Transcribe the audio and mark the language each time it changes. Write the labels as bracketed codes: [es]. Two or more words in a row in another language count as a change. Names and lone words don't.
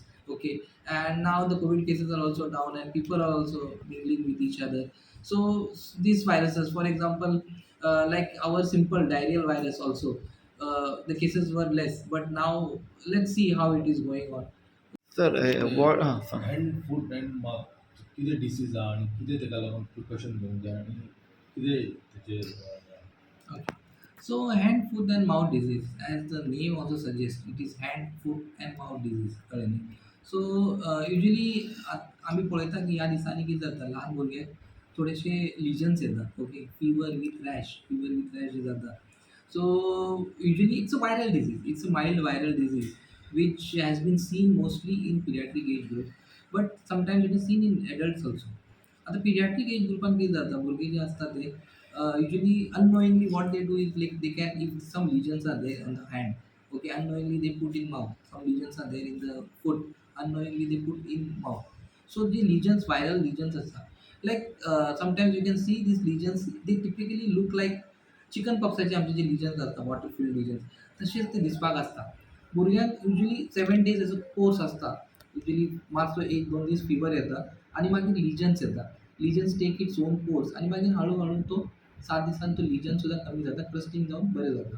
[en] Okay, and now the COVID cases are also down, and people are also mingling with each other. So these viruses, for example, like our simple diarrheal virus also, the cases were less, but now let's see how it is going on. Sir, [kok] ते [en] what? Sir. hand foot and mouth [kok] कितें डिसीज आहा आनी कितें ताका लागून प्रिकॉशन घेवंक जाय आनी कितें तेचेर [en] Okay. So hand, foot and mouth disease, as the name also suggests, it is hand, foot and mouth disease. [kok] कळ्ळें. [en] So usually [kok] आम्ही पळयता की ह्या दिसांनी कितें जाता, ल्हान भुरग्याक थोडेशे लिजन्स येतात. ओके, [en] fever with rash [kok] जाता. [en] So usually it's a viral disease. It's a mild viral disease which has been seen mostly in pediatric age group, but sometimes it is seen in adults also. आता pediatric age group [kok] कितें जाता, भुरगे जे असतात ते [en] usually unknowingly what they do is, like, they can, if some lesions are there on the hand, okay, unknowingly they put in mouth. Some lesions are there in the foot, unknowingly they put in mouth. So the lesions, viral lesions असतात, like sometimes you can see these lesions, they typically look like [kok] चिकन पॉक्साचे आमचे जे लिजन्स असतात, [en] water filled lesions, [kok] तसेच ते दिसपाक असता. भुरग्यांक युजली 7 days एजो कोर्स असता. युजली मातसो 1-2 दीस फिवर येता, आणि मागीर लिजन्स येता. [en] lesions take its own course, [kok] आणि मागीर हळू तो 7 दिसांनी तो लिजन सुद्धा कमी जाता, क्लस्टिंग जाऊन बरे जाता.